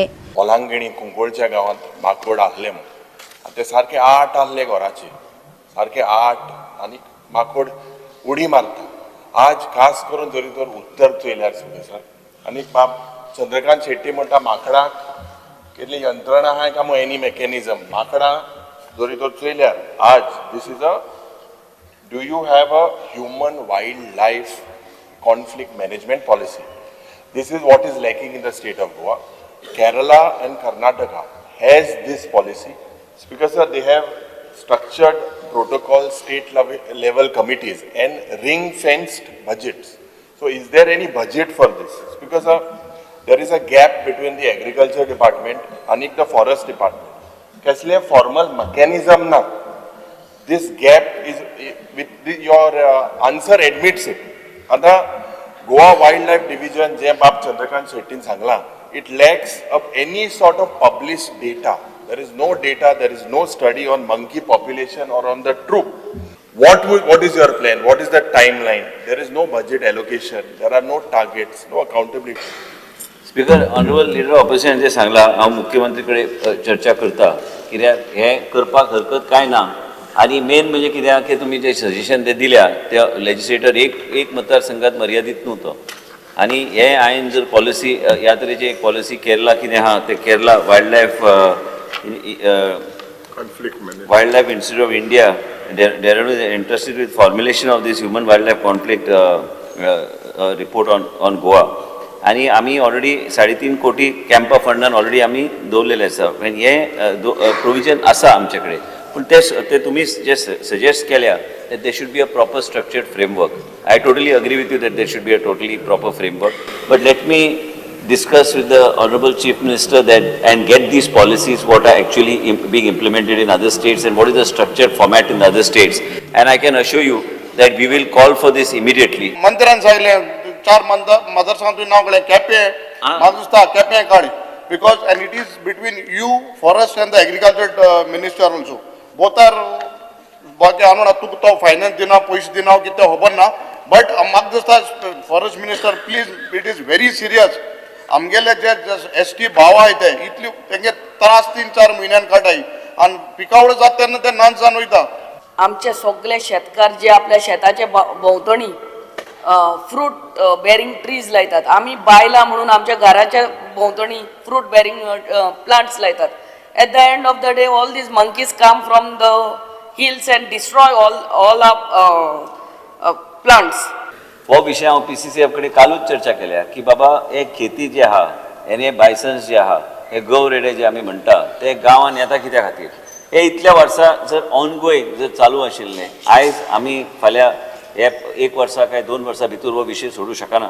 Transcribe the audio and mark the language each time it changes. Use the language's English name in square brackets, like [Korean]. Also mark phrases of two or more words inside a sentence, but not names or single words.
[Konkani] ओलांगिणी कुंकोळच्या गांवांत माकड आहले म्हणून ते सारखे 8 आहले घराचे, सारखे 8 आनी माकड उडी मारता। आज खास करून जरी तर उत्तर चोयल्यार सर आनी बाब चंद्रकांत शेट्टी म्हणटा माकडाक केल्ली यंत्रणा आहा काय [English] any mechanism, [Konkani] माकडां जरी तर चोयल्यार आज [English] this is a do you have a human wildlife conflict management policy? This is what is lacking in the state of Goa. Kerala and Karnataka has this policy because they have structured protocol, state level committees and ring fenced budgets. So is there any budget for this? Because there is a gap between the agriculture department and the forest department. Kasliye formal mechanism na this gap is your answer admits it. [Konkani] आता गोवा [English] wild life division [Konkani] जे बाब चंद्रकांत शेट्टीन सांगला, [English] it lacks of any sort of published data. There is no data, there is no study on monkey population or on the troop. What is your plan? What is the timeline? There is no budget allocation. There are no targets, no accountability. [Konkani] स्पीकर, [English] honorable leader opposition [Konkani] जे सांगला, हांव मुख्यमंत्री कडेन चर्चा करता, कित्याक हें करपाक हरकत कांय ना. आणि मेन म्हणजे कित्याक की तुमी जे सजेशन ते दिल्या ते लेजिस्लेटर एक मतदारसंघात मर्यादित न्हू. आणि हे हांवें जर पॉलिसी ह्या तरेची एक पॉलिसी केरला कितें आहा ते केरला [English] wild life [Konkani] वायल्ड लायफ इन्स्टिट्यूट ऑफ इंडिया डेराडून [English] is interested with formulation of this human wild life conflict report on Goa. [Konkani] आणि आमी ऑलरेडी 3.5 कोटी कॅम्पा फंडान ऑलरेडी आमी दवरलेले आसा. हे प्रोविजन आसा आमचे कडेन. पण ते तुम्ही जे सजेस्ट केल्या [English] that there should be a proper structured framework. I totally agree with you that there should be a totally proper framework. But let me discuss with the Honorable Chief Minister that and get these policies what are actually being implemented in other states and what is the structured format in other states. And I can assure you that we will call for this immediately. [Konkani] मंत्र्यान सांगले 4 मतदारसंघातून नाव गेले केपें म्हाका दिसता केपें काड [English] because and it is between you forest and the agriculture minister also. Both are [Konkani] बाकी आणून तुका तो फायनान्स दिना पयशे दिना कितें खबर ना. [English] बट [Konkani] म्हाका दिसता [English] forest minister please it is very serious. [Konkani] आमगेले जे ST भाव आहाय ते इतली तेंगे त्रास 3-4 म्हयन्यान काटाय आनी पिकावळ जाता तेन्ना ते नानसान वयता. आमचे सगळे शेतकार जे आपल्या शेताचे भोंवतणी [English] fruit bearing trees [Konkani] लायतात. आमी बायलां म्हणून आमच्या घराच्या भोंवतणी [English] fruit bearing plants [Konkani] लायतात. [English] at the end of the day all these monkeys come from the hills and destroy all our plants. [Konkani] हो विषय हांव PCCF कडेन कालूच चर्चा केल्या की बाबा हे खेती जे आहा हे बायसन्स जे आहा हे गव रेडे जे आमी म्हणटा ते गांवांत येता कित्या खातीर. हे इतल्या वर्सां जर ऑनगोईंग जर चालू आशिल्लें आयज आमी फाल्यां हे 1 वर्सा काय 2 वर्सां भितर हो विशय सोडूं शकना.